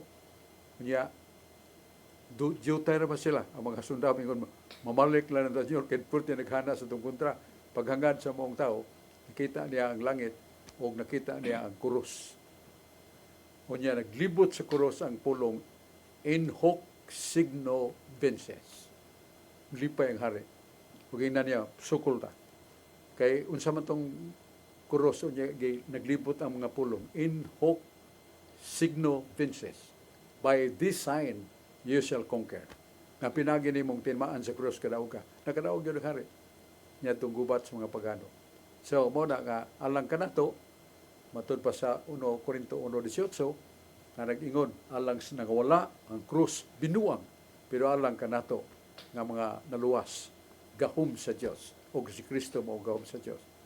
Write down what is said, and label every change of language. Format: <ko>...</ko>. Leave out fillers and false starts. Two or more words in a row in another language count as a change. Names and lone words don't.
<ceb>Unya jutay ra ba sila ang mga sundalo mingon mamalik lang ng Señor kay purti naghana sa tong kontra. Paghangad sa maong tao, nakita niya ang langit o nakita niya ang krus. Unya naglibot sa krus ang pulong</ceb> <la>in hoc signo vinces.</la> <ceb>Lipay ang hari. Ug ina niya sukol ta. Kay unsa man tong krus unya naglibot ang mga pulong</ceb> <la>in hoc signo vinces.</la> <en>By this sign you shall conquer.</en> <ceb>Nga pinagi nimong tinmaan sa krus kadaog ka. Nakadaog gyud ang hari. Nya tong gubat sa mga pagano. So mo na nga alang kanato matud pa sa 1 Korinto 1:18 na nag-ingon alang sa nagawala ang krus binuang pero alang kanato nga mga naluwas gahom sa Dios o si Kristo mao gahom sa Dios.</ceb>